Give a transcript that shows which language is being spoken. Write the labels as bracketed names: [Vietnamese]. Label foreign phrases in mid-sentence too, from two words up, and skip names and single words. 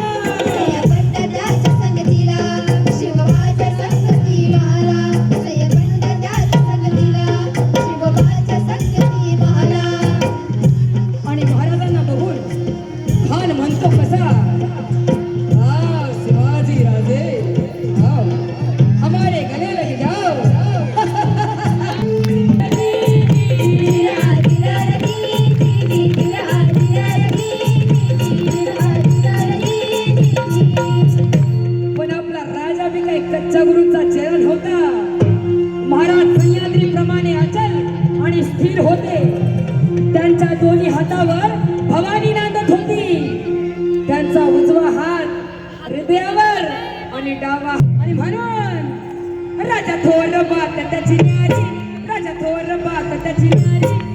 [Marathi] सय्यद त्याच्या संगतीला, शिवबाच्या संगती मला. सय्यद त्याच्या संगतीला, शिवबाच्या संगती मला. आणि महाराजांना बघून खान म्हणतो कसा? [Hindi] आओ शिवाजी राजे, आओ हमारे गले लग जाओ. धीरा धीरा रगी, धीरी धीरा धीरा रगी, धीरा धीरा रगी, [Marathi] पण आपला राजा बी काही कच्च्या गुरूचा चेहरा होता. महाराज सह्याद्रीप्रमाणे अचल आणि स्थिर होते. त्यांच्या दोन्ही हातावर भवानी नांदत होती. त्यांचा उजवा हात हृदयावर आणि डावा, आणि म्हणून राजा थोर बात त्याची न्यारी, राजा थोर बात त्याची न्यारी.